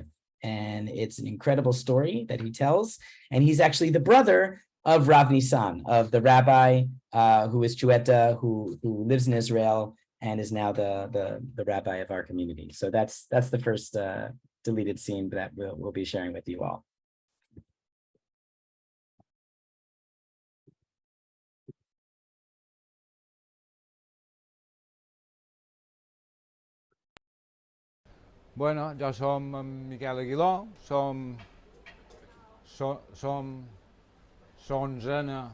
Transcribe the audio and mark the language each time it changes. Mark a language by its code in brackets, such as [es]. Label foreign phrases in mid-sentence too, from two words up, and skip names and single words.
[en] And it's an incredible story that he tells. And he's actually the brother of Rav Nissan, of the rabbi who is Xueta, who lives in Israel and is now the rabbi of our community. So that's the first deleted scene that we'll be sharing with you all. [ca] Bueno, jo som en Miquel Aguiló, som l'onzena